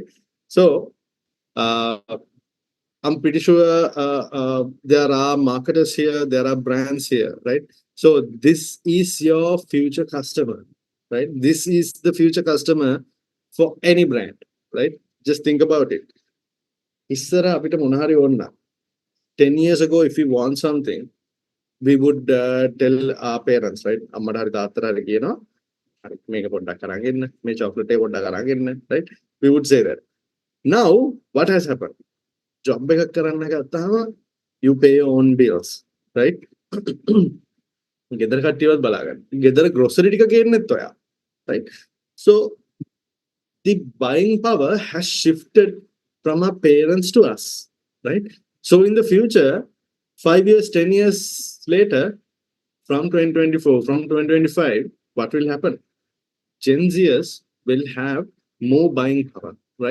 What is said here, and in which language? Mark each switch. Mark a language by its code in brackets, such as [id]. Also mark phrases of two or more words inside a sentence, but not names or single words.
[en] So I'm pretty sure there are marketers here, there are brands here, right? So this is your future customer, right? This is the future customer for any brand, right? Just think about it. [si] ඉස්සර අපිට මොන හරි ඕන [en] 10 years ago, if we want something, we would tell our parents, right? [si] අම්මට හරි තාත්තට හරි කියනවා හරි මේක පොඩ්ඩක් අරන් එන්න, මේ chocolate එක පොඩ්ඩක් අරන් එන්න, [en] right? We would say that. Now what has happened? [si] Job එකක් කරන්න ගත්තාම [en] you pay your own bills, right? [si] ගෙදර කට්ටියවත් බලාගන්න. ගෙදර grocery ටික ගේන්නෙත් ඔයා, [en] right? So the buying power has shifted from our parents to us, right? So in the future, 5 years, 10 years later, from 2024, from 2025, what will happen? Gen Zers will have more buying power, right?